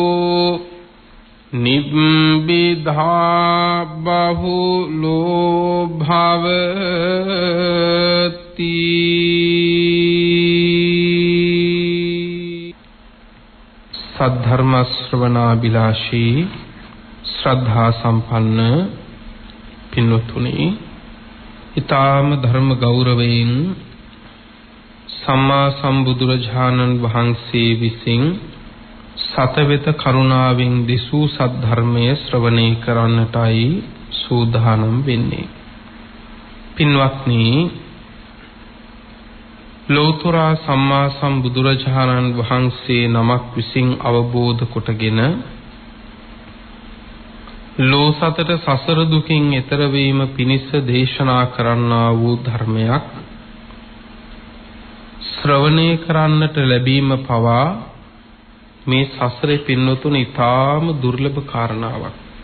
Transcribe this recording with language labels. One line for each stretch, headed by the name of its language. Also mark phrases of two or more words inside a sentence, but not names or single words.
Pali: निब्बिधा बहुलो भवति सद्धर्म श्रवणाभिलाषी श्रद्धा संपन्न पिन्वतुनि
Sinhala: ඊ타ම ධර්ම ගෞරවයෙන් සම්මා සම්බුදුරජාණන් වහන්සේ විසින් සතවෙත කරුණාවෙන් දිසූ සද්ධර්මය ශ්‍රවණය කරන්නටයි සූදානම් වෙන්නේ. පින්වත්නි, ලෝතර සම්මා සම්බුදුරජාණන් වහන්සේ නමක් විසින් අවබෝධ කොටගෙන ලෝසතට සසර දුකින් එතර වීම පිණිස දේශනා කරන්නා වූ ධර්මයක් ශ්‍රවණය කරන්නට ලැබීම පවා මේ සසරේ පින්නතුන ඊටාම දුර්ලභ කාරණාවක්.